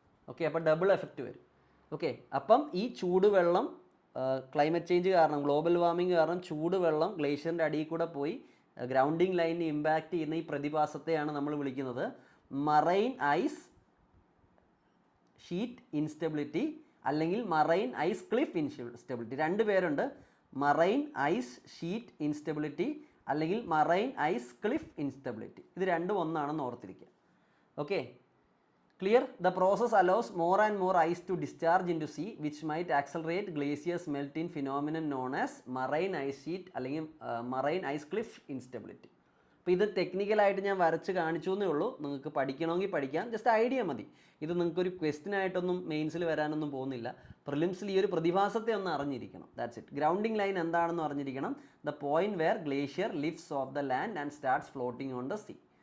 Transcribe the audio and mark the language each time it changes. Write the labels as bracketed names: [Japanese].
[Malayalam] Okay, അപ്പോൾ double effect വരും. Okay, അപ്പം ഈ ചൂടുവെള്ളം ക്ലൈമറ്റ് ചേഞ്ച് കാരണം, ഗ്ലോബൽ വാർമിംഗ് കാരണം ചൂടുവെള്ളം ഗ്ലേഷ്യറിൻ്റെ അടിയിൽ കൂടെ പോയി ഗ്രൗണ്ടിങ് ലൈനിനെ ഇമ്പാക്റ്റ് ചെയ്യുന്ന ഈ പ്രതിഭാസത്തെയാണ് നമ്മൾ വിളിക്കുന്നത് മറൈൻ ഐസ് ഷീറ്റ് ഇൻസ്റ്റെബിലിറ്റി, അല്ലെങ്കിൽ മറൈൻ ഐസ് ക്ലിഫ് ഇൻസ്റ്റെബിലിറ്റി. 2 പേരുണ്ട്, മറൈൻ ഐസ് ഷീറ്റ് ഇൻസ്റ്റെബിലിറ്റി അല്ലെങ്കിൽ മറൈൻ ഐസ് ക്ലിഫ് ഇൻസ്റ്റെബിലിറ്റി. ഇത് രണ്ടും ഒന്നാണെന്ന് ഓർത്തിരിക്കുക. Okay, [English] clear? The process allows more and more ice to discharge into sea, which might accelerate glaciers melting phenomenon known as marine ice sheet അല്ലെങ്കിൽ marine ice cliff instability. [Malayalam] അപ്പോൾ ഇത് ടെക്നിക്കലായിട്ട് ഞാൻ വരച്ച് കാണിച്ചു എന്നേ ഉള്ളൂ. നിങ്ങൾക്ക് പഠിക്കണമെങ്കിൽ പഠിക്കാം, ജസ്റ്റ് ഐഡിയ മതി. ഇത് നിങ്ങൾക്കൊരു ക്വസ്റ്റ്യൻ ആയിട്ടൊന്നും മെയിൻസിൽ വരാനൊന്നും പോകുന്നില്ല. പ്രിലിംസിൽ ഈ ഒരു പ്രതിഭാസത്തെ ഒന്ന് അറിഞ്ഞിരിക്കണം. [English] That's it. [Malayalam] ഗ്രൗണ്ടിങ് ലൈൻ എന്താണെന്ന് അറിഞ്ഞിരിക്കണം. [English] The point where glacier lifts off the land and starts floating on the sea.